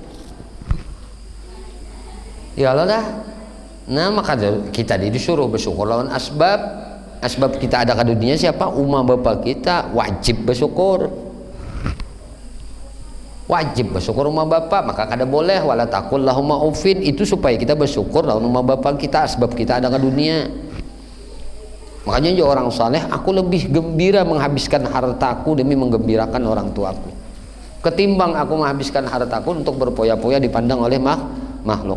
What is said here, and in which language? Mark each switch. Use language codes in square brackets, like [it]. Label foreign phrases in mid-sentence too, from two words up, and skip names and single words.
[id] Ya Allah dah. Nah maka kita disuruh bersyukur lawan asbab. Asbab kita ada ke dunia siapa? Umat bapak kita wajib bersyukur. Wajib bersyukur rumah bapak, maka kada boleh [ar] ولا تقل لهما أف, [id] itu supaya kita bersyukur lawan rumah bapak kita sebab kita ada ke dunia. Makanya juga orang saleh, aku lebih gembira menghabiskan hartaku demi menggembirakan orang tuaku ketimbang aku menghabiskan hartaku untuk berpoya-poya dipandang oleh makhluk.